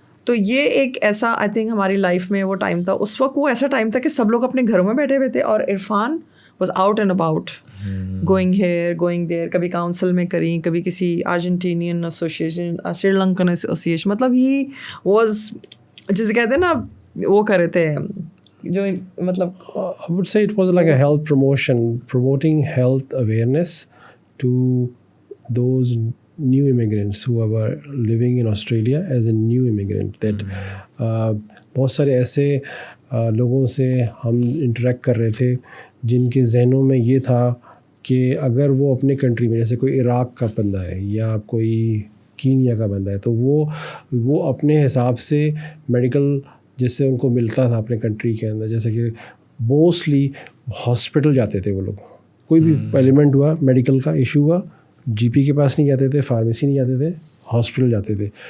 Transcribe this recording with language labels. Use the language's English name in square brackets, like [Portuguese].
[Hindi] तो ये एक ऐसा [English] I think [Hindi] हमारी लाइफ में वो टाइम था, उस वक्त वो ऐसा टाइम था कि सब लोग अपने घरों में बैठे हुए थे और Irfan [English] was out and about, going here going there, [Hindi] कभी काउंसिल में करी, कभी किसी अर्जेंटीनियन एसोसिएशन, श्रीलंकन एसोसिएशन, मतलब [English] he was, [Hindi] जिसे कहते हैं ना, वो कर रहे थे जो मतलब [English] I would say it was like a health promoting health awareness to those new immigrants who were living in Australia as a new immigrant. That [Hindi] बहुत सारे ऐसे लोगों से हम इंटरेक्ट कर रहे थे जिनके जहनों में ये था कि अगर वो अपने कंट्री में, जैसे कोई इराक़ का बंदा है या कोई कीनिया का बंदा है, तो वो अपने हिसाब से मेडिकल जिससे उनको मिलता था अपने कंट्री के अंदर, जैसे कि मोस्टली हॉस्पिटल जाते थे वो लोग, कोई भी एलिमेंट हुआ, मेडिकल का इशू हुआ, जीपी के पास नहीं जाते थे, फार्मेसी नहीं जाते थे, हॉस्पिटल जाते थे.